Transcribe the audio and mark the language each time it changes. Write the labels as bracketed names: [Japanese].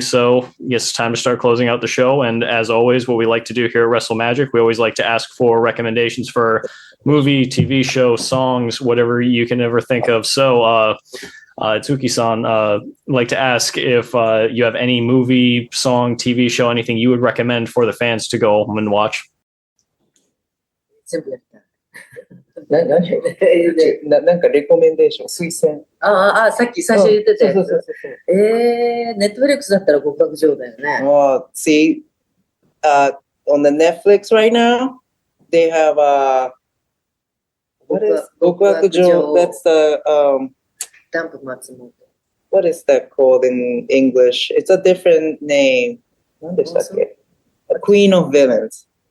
[English] So yes, it's time to start closing out the show. And as always, what we like to do here at Wrestle Magic, we always like to ask for recommendations for movie, TV show, songs, whatever you can ever think of. So Itsuki-san, I'd like to ask if you have any movie, song, TV show, anything you would recommend for the fans to go home and watch. [Japanese] なんかレコメンデーション、推薦。さっき最初言ってたやつ。ネットフリックスだったら極楽城だよね。 [English] See, on the Netflix right now, they have what is 極楽城? That's the Dump Matsumoto. What is that called in English? It's a different name. [Japanese] 何でしたっけ? [English] A Queen of Villains.